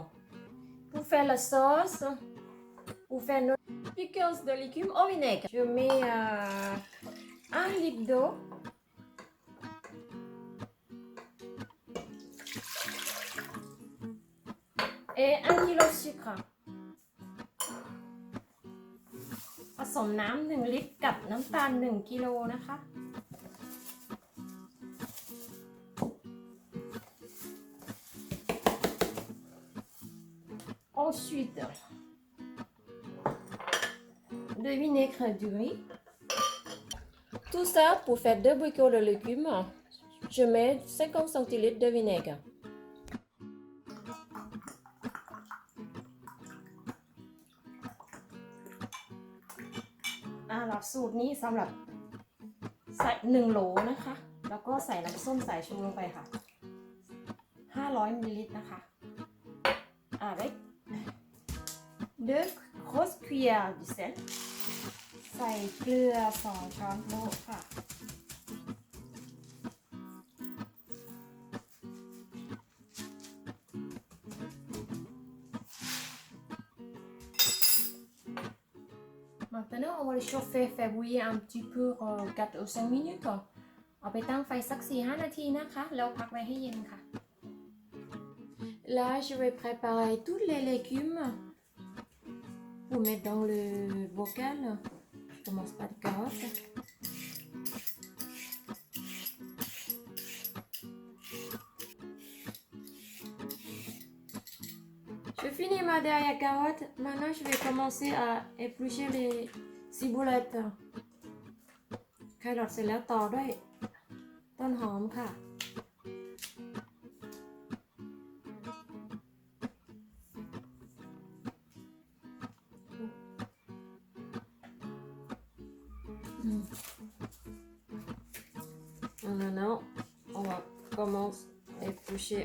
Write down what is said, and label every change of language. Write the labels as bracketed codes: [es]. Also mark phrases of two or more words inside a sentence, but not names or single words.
[fr] Pour faire la sauce, pour faire nos pickles de légumes au vinaigre, je mets 1 litre d'eau, et 1 kg de sucre [th] ผสมน้ำ1 ลิตรกับน้ำตาล1 กิโลนะคะ [fr] Ensuite, de vinaigre du riz. Tout ça pour faire 2 bocaux de légumes. Je mets 50 centilitres de vinaigre. [th] Alors สูตรนี้สำหรับใส่1 โหลนะคะแล้วก็ใส่น้ำส้มสายชูลงไปค่ะ500 มล. [fr] นะคะ avec 2 grosses cuillères de sel [th] ใส่เกลือ2 ช้อนโต๊ะค่ะ [fr] Maintenant, on va le chauffer, faire bouillir un petit peu 4 ou 5 minutes. [th] เอาไปตั้งไฟสัก 4-5 นาทีนะคะแล้วพักไว้ให้เย็นค่ะ [fr] Là, je vais préparer tous les légumes pour mettre dans le bocal. Je commence par les carottes. Je finis ma dernière carotte. Maintenant, je vais commencer à éplucher les ciboulettes. [th] แครอทเสร็จแล้วต่อด้วยต้นหอมค่ะ [fr] Maintenant, on va commencer à éplucher.